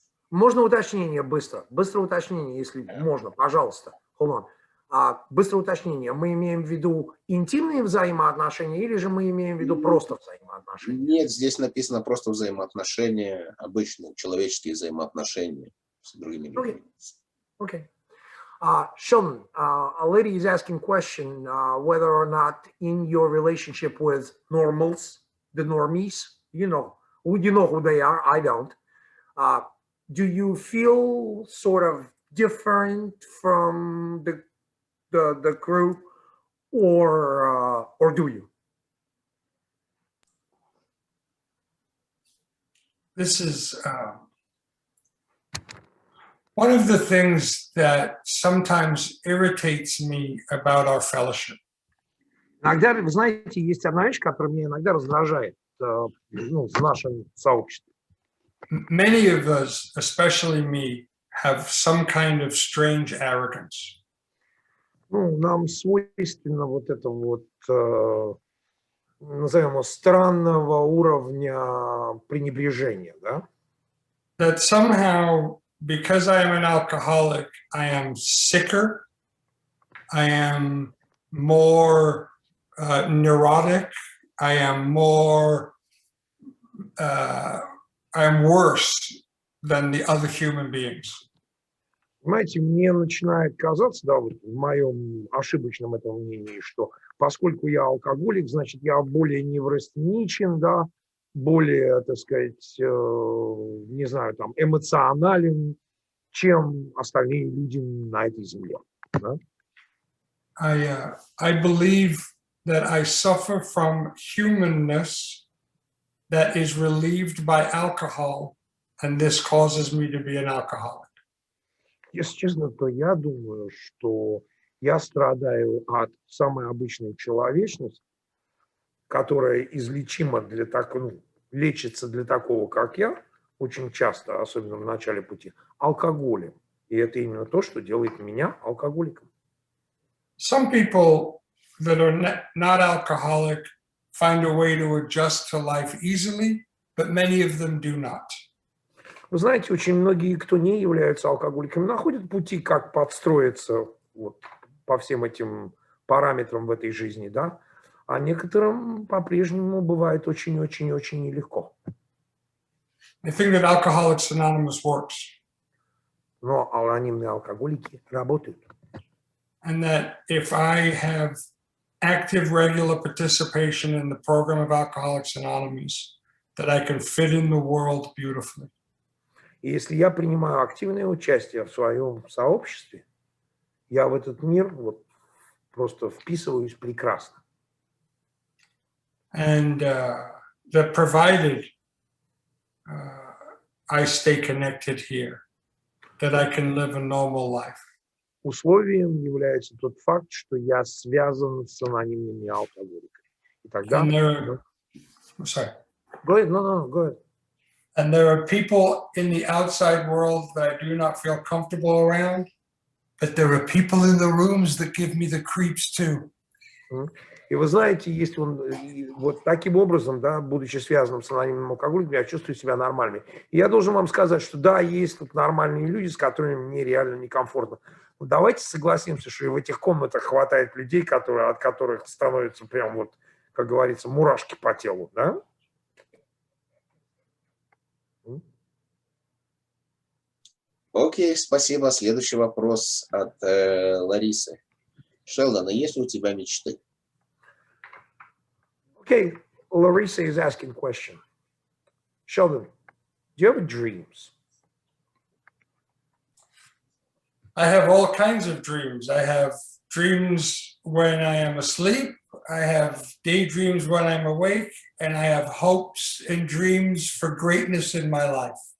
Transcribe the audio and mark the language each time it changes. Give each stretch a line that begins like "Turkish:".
Russian: Можно уточнение быстро? Быстро уточнение, если можно, пожалуйста.
English: Hold on.
Russian: Быстрое уточнение. Мы имеем в виду интимные взаимоотношения или же мы имеем в виду просто взаимоотношения? Нет, здесь написано просто взаимоотношения, обычные человеческие взаимоотношения с другими людьми.
English: Okay. Sheldon, a lady is asking question whether or not in your relationship with normals, the normies, you know who they are, I don't. Do you feel sort of different from the crew, or do you? This is one of the things that sometimes irritates me about our fellowship.
Russian: Иногда, вы знаете, есть одна вещь, которая меня иногда раздражает, ну, в нашем сообществе.
English: Many of us, especially me, have some kind of strange arrogance.
Russian: Ну, нам свойственно вот это вот, назовем его, странного уровня пренебрежения, да?
English: That somehow, because I am an alcoholic, I am sicker, I am more neurotic, I am more, I am worse than the other human beings.
Russian: Понимаете, мне начинает казаться, да, вот в моем ошибочном этом мнении, что поскольку я алкоголик, значит, я более неврастеничен, да, более, так сказать, не знаю, там, эмоционален, чем остальные люди на этой земле. Да?
English: I believe that I suffer from humanness that is relieved by alcohol, and this causes me to be an alcoholic.
Russian: Если честно, то я думаю, что я страдаю от самой обычной человечности, которая излечима для такого, ну, лечится для такого, как я, очень часто, особенно в начале пути, алкоголем. И это именно то, что делает меня алкоголиком.
English: Some people that are not alcoholic find a way to adjust to life easily, but many of them do not.
Russian: Вы знаете, очень многие, кто не являются алкоголиками, находят пути, как подстроиться вот по всем этим параметрам в этой жизни, да, а некоторым по-прежнему бывает очень-очень-очень нелегко.
English: I think that Alcoholics Anonymous works.
Russian: Но анонимные алкоголики работают.
English: And that if I have active, regular participation in the program of Alcoholics Anonymous, that I can fit in the world beautifully.
Russian: И если я принимаю активное участие в своем сообществе, я в этот мир вот просто вписываюсь прекрасно.
English: And that provided I stay connected here, that I can live a normal life.
Russian: Условием является тот факт, что я связан с анонимными алкоголиками. И тогда...
English: Sorry. Go ahead, no, go ahead. And there are people in the outside world that I do not feel comfortable around, but there are people in the rooms that give me the creeps too.
Russian: И вы знаете, если он вот таким образом, да, будучи связанным с анонимным алкоголиком, я чувствую себя нормальным. И я должен вам сказать, что да, есть тут нормальные люди, с которыми мне реально некомфортно. Но давайте согласимся, что и в этих комнатах хватает людей, от которых становятся прям вот, как говорится, мурашки по телу, да? Окей, спасибо. Следующий вопрос от Ларисы. Шелдон, есть ли у тебя мечты?
English: Okay, Larissa is asking a question. Sheldon, do you have dreams? I have all kinds of dreams. I have dreams when I am asleep. I have daydreams when I'm awake, and I have hopes and dreams for greatness in my life.